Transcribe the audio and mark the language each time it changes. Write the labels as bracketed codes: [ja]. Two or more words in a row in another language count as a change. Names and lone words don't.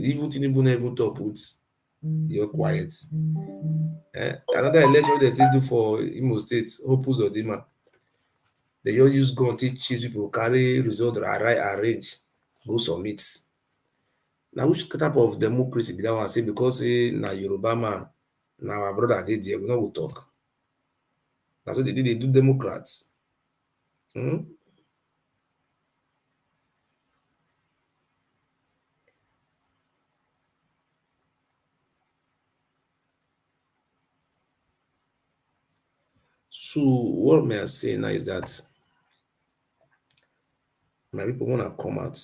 [pcm] Even Tinubu no even talk put, just quiet. Another election wey dem still do for Imo State, Hope Uzodinma, they just use gun take chase people, carry result arrange, go submit. Na which type of democracy be that one? Say because say na Yoruba man, na our brother dey there, we no go talk. Na so they dey do Democrats. So what me I say now is that my people wanna come out.